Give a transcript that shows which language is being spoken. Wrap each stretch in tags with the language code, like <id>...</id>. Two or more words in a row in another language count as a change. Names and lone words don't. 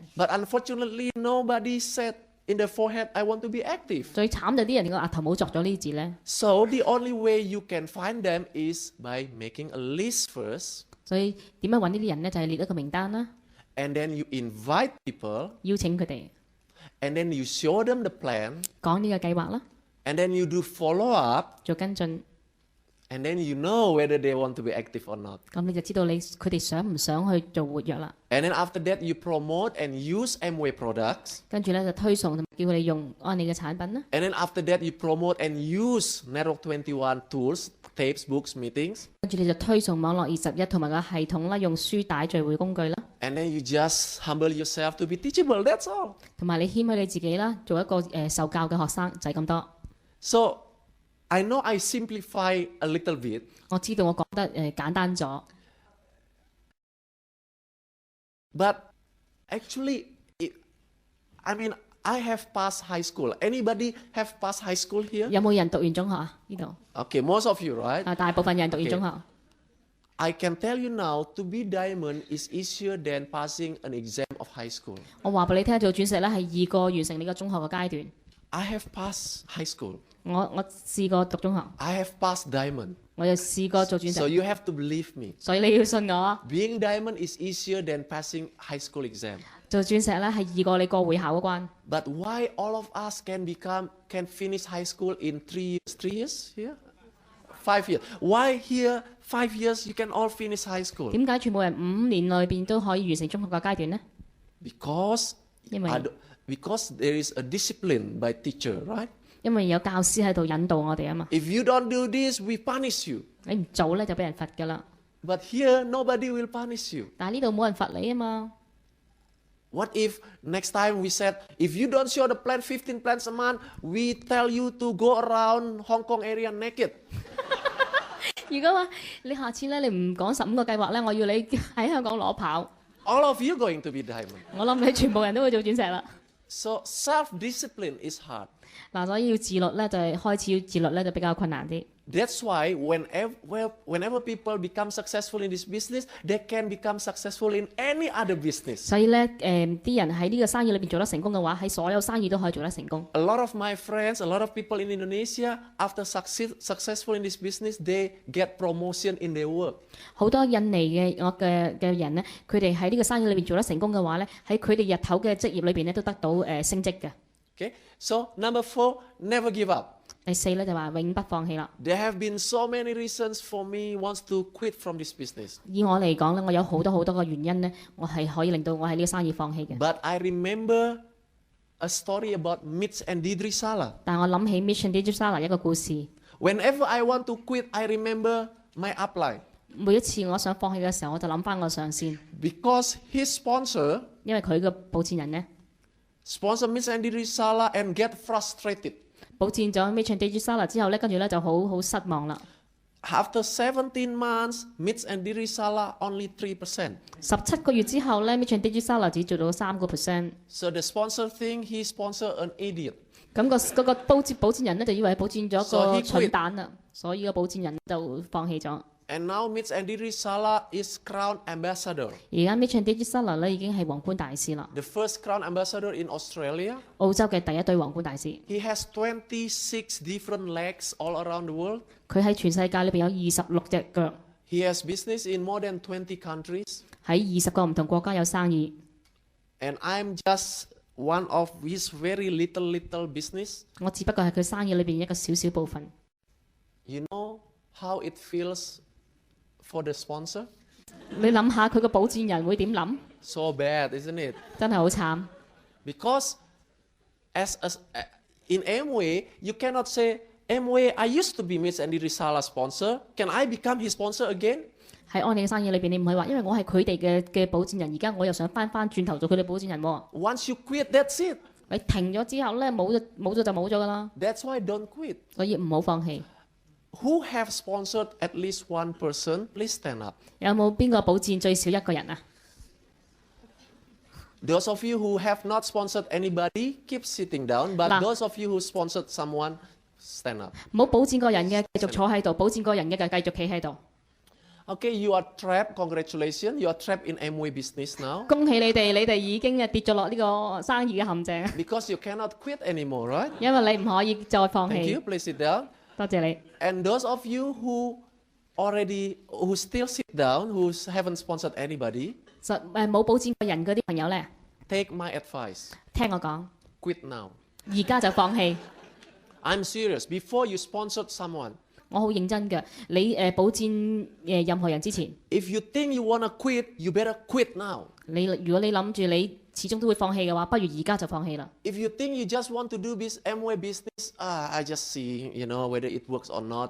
<en>but unfortunately nobody said in their forehead, I want to be active.</en> <yue>最慘就係啲人個額頭冇作咗呢啲字咧，</yue> <en>So the only way you can find them is by making a list first,</en> <yue>所以點樣揾呢啲人咧？就係列一個名單啦，</yue> <en>and then you invite people,</en> <yue>邀請佢哋</yue> <en>and then you show them the plan,</en> <yue>講呢個計劃啦，</yue> <en>and then you do follow up,</en> <yue>做跟進，</yue> <en>and then you know whether they want to be active or not.</en> <yue>咁你就知道佢哋想唔想去做活躍啦。</yue> <en>And then after that, you promote and use Amway products.</en> <yue>跟住咧就推送，叫佢哋用安利嘅產品啦。</yue> <en>And then after that, you promote and use Network 21 tools, tapes, books, meetings.</en> <yue>跟住你就推送網絡21同埋個系統啦，用書帶聚會工具啦，</yue> <en>And then you just humble yourself to be teachable. That's all.</en> <yue>同埋你謙虛你自己啦，做一個受教嘅學生就係咁多。</yue> <en>So I know I simplify a little bit,</en> <yue>我知道我講得簡單咗，</yue> <en>but actually, I have passed high school. Anybody have passed high school here?</en> <yue>有冇人讀完中學啊？呢度</yue> <en>Okay, most of you, right?</en> <yue>大部分人讀完中學。</yue> <en>I can tell you now, to be diamond is easier than passing an exam of high school.</en> <yue>我話俾你聽，做鑽石咧係易過完成你個中學嘅階段。</yue> <en>I have passed high school.</en> <yue>我試過讀中學，</yue> <en>I have passed diamond.</en> <yue>我又試過做鑽</yue> <en>So</en> <yue>石，</yue> <en>you have to believe me.</en> <yue>所以你要信我，</yue> <en>Being diamond is easier than passing high school exam.</en> <yue>做鑽石咧係易過你過會考嗰關。</yue> <en>But why all of us can finish high school in 3 years? 3 years here? 5 years. Why here 5 years you can all finish high school?</en> <yue>點解全部人5年裏邊都可以完成中學嘅階段呢？</yue> <en>Because</en> <yue>因為</yue> <en>because there is a discipline by teacher, right?</en> <yue>因為有教師喺度引導我哋啊嘛。</yue> <en>If you don't do this, we punish you.</en> <yue>你唔做咧就俾人罰㗎啦。</yue> <en>But here nobody will punish you.</en> <yue>但係呢度冇人罰你啊嘛。</yue> <en>What if next time we said, if you don't show the plan 15 plans a month, we tell you to go around Hong Kong area naked?</en> <yue>如果話你下次咧你唔講15個計劃咧，我要你喺香港攞跑，</yue> <en>All of you going to be diamond.</en> <yue>我諗你全部人都會做鑽石啦。</yue> <en>So self-discipline is hard.</en> <yue>嗱，所以要自律咧，就係開始要自律咧，就比較困難啲。</yue> <en>That's why whenever people become successful in this business, they can become successful in any other business.</en> <yue>所以咧，啲人喺呢個生意裏邊做得成功嘅話，喺所有生意都可以做得成功。</yue> <en>A lot of my friends, a lot of people in Indonesia, after successful in this business, they get promotion in their work.</en> <yue>好多印尼嘅人咧，佢哋喺呢個生意裏邊做得成功嘅話咧，喺佢哋日頭嘅職業裏邊咧都得到升職嘅。</yue> <en>Okay? So number 4, never give up.</en> <yue>第4咧就話永不放棄啦。</yue> <en>There have been so many reasons for me wants to quit from this business.</en> <yue>以我嚟講咧，我有好多個原因咧，我係可以令到我喺呢個生意放棄嘅。</yue> <en>But I remember a story about Mitch and Didri Salah.</en> <yue>但我諗起 Mission Digital Sala 一個故事。</yue> <en>Whenever I want to quit, I remember my upline.</en> <yue>每一次我想放棄嘅時候，我就諗翻我上線，</yue> <en>Because his sponsor</en> <yue>因為佢嘅保薦人咧</yue> <en>sponsor Mitch and Didri Salah and get frustrated.</en> <yue>保薦咗 Mission Digital Sala 之後咧，跟住咧就好失望啦。</yue> <en>After 17 months, Mitch and Didri Salah only 3%.</en> <yue>17 個月之後咧 ，Mission Digital Sala 只做到3%。</yue> <en>So the sponsor think he sponsor an idiot.</en> <yue>咁嗰個保薦人咧就以為保薦咗</yue> <en>So</en> <yue>個</yue> <en>he quit.</en> <yue>蠢蛋啦，所以個保薦人就放棄咗。</yue> <en>And now Mitch and Didri Salah is crown ambassador.</en> <yue>而家 Mission Digital Sala 咧已經係皇冠大使啦，</yue> <en>The first crown ambassador in Australia.</en> <yue>澳洲嘅第一對皇冠大使。</yue> <en>He has 26 different legs all around the world.</en> <yue>佢喺全世界裏邊有26隻腳。</yue> <en>He has business in more than 20 countries,</en> <yue>喺20個唔同國家有生意。</yue> <en>and I'm just one of his very little business.</en> <yue>我只不過係佢生意裏邊一個小小部分。</yue> <en>You know how it feels for the sponsor?</en> <yue>你諗下佢個保薦人會點諗？</yue> <en>So bad, isn't it?</en> <yue>真係好慘。</yue> <en>Because in Amway, you cannot say, Amway, I used to be Miss Andy Risala sponsor. Can I become his sponsor again?</en> <yue>喺安利嘅生意裏邊，你唔係話因為我係佢哋嘅保薦人，而家我又想翻轉頭做佢哋保薦人喎。</yue> <en>Once you quit, that's it.</en> <yue>你停咗之後咧，冇咗就冇咗㗎啦。</yue> <en>That's why don't quit.</en> <yue>所以唔好放棄。</yue> <en>Who have sponsored at least one person? Please stand up.</en> <yue>有冇邊個保薦最少一個人啊？</yue> <en>Those of you who have not sponsored anybody, keep sitting down. But Nah. those of you who sponsored someone, stand up.</en> <yue>唔好保薦個人嘅繼續坐喺度，保薦個人嘅繼續企喺度。</yue> <en>Okay, you are trapped. Congratulations. You are trapped in Amway business now</en> <yue>恭喜你哋已經跌咗落呢個生意嘅陷阱，</yue> <en>because you cannot quit anymore, right?</en> <yue>因為你唔可以再放</yue> <en>Thank you.</en> <yue>棄。</yue> <en>Please sit down.</en> <yue>多謝你。</yue> <en>And those of you who still sit down, who haven't sponsored anybody,</en> <yue>冇保薦個人嗰啲朋友咧，</yue> <en>take my advice.</en> <yue>聽我講，</yue> <en>Quit now.</en> <yue>而家就放棄。</yue> <en>I'm serious. Before you sponsored someone,</en> <yue>我好認真嘅，你保薦任何人之前，</yue> <en>if you think you wanna quit, you better quit now.</en> <yue>如果你諗住你始終都會放棄嘅話，不如而家就放棄啦。</yue> <en>If you think you just want to do this Amway business, I just see, whether it works or not.</en>